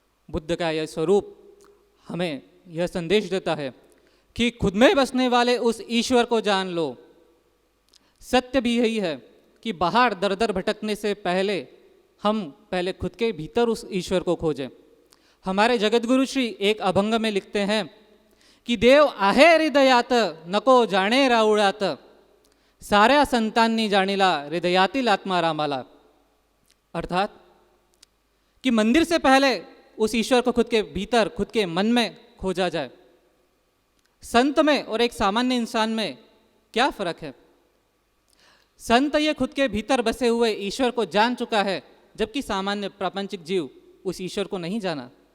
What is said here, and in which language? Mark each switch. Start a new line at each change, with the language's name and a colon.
Hindi: बुद्ध का यह स्वरूप हमें यह संदेश देता है कि खुद में बसने वाले उस ईश्वर को जान लो। सत्य भी यही है कि बाहर दर दर भटकने से पहले हम पहले खुद के भीतर उस ईश्वर को खोजें। हमारे जगतगुरु श्री एक अभंग में लिखते हैं कि
Marathi: देव आहे हृदयात नको जाणे राउळात, साऱ्या संतांनी जाणीला हृदयातील आत्मा रामाला।
Hindi: अर्थात कि मंदिर से पहले उस ईश्वर को खुद के भीतर, खुद के मन में खोजा जाए। संत में और एक सामान्य इंसान में क्या फर्क है? संत ये खुद के भीतर बसे हुए ईश्वर को जान चुका है, जबकि सामान्य प्रापंचिक जीव उस ईश्वर को नहीं जाना।